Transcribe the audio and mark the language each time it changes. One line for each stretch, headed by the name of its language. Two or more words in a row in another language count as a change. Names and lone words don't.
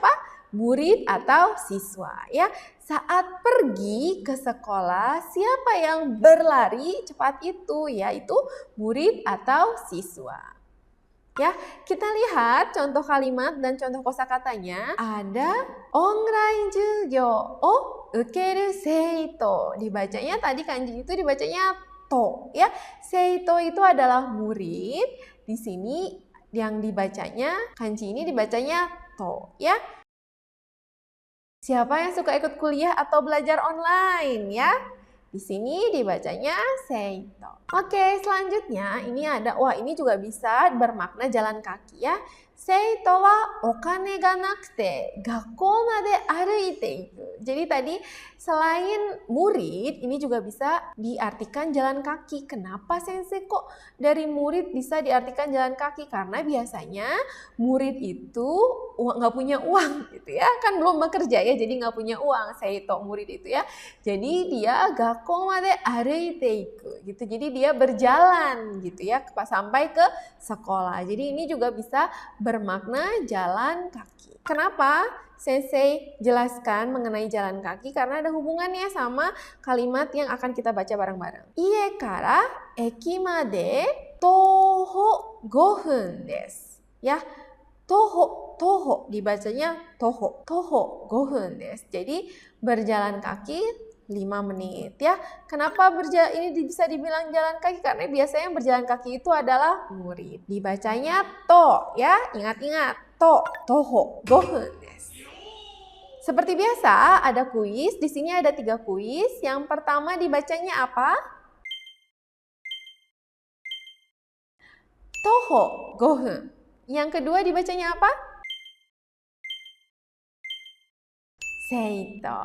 Indonesian: Murid atau siswa ya. Saat pergi ke sekolah, siapa yang berlari cepat itu? Yaitu murid atau siswa. Ya, kita lihat contoh kalimat dan contoh kosakatanya.
Japanese: Ada オンライン授業を受ける生徒.
Indonesian: Dibacanya tadi kanji itu dibacanya to ya. Seito itu adalah murid. Di sini yang dibacanya kanji ini dibacanya to ya. Siapa yang suka ikut kuliah atau belajar online ya? Di sini dibacanya seito. Oke, selanjutnya ini ada, wah ini juga bisa bermakna jalan kaki ya.
Japanese: 生徒はお金がなくて学校まで歩いて行く.
Indonesian: Jadi tadi selain murid, ini juga bisa diartikan jalan kaki. Kenapa sensei kok dari murid bisa diartikan jalan kaki? Karena biasanya murid itu nggak punya uang gitu ya. Kan belum bekerja ya, jadi nggak punya uang. Seito murid itu ya. Jadi dia
Japanese: 学校まで歩いて行く
Indonesian: gitu. Jadi dia berjalan gitu ya sampai ke sekolah. Jadi ini juga bisa bermakna jalan kaki. Kenapa sensei jelaskan mengenai jalan kaki? Karena ada hubungannya sama kalimat yang akan kita baca bareng-bareng.
Japanese: 家から駅まで徒歩5分です. Ya, toho dibacanya 徒歩5分です.
Indonesian: Jadi berjalan kaki 5 menit ya. Kenapa ini bisa dibilang jalan kaki? Karena biasanya yang berjalan kaki itu adalah murid. Dibacanya to ya. Ingat-ingat to,
Japanese: 徒歩、5分です.
Indonesian: Seperti biasa ada kuis. Di sini ada 3 kuis. Yang pertama dibacanya apa?
Japanese: 徒歩5分.
Indonesian: Yang kedua dibacanya apa? Seito.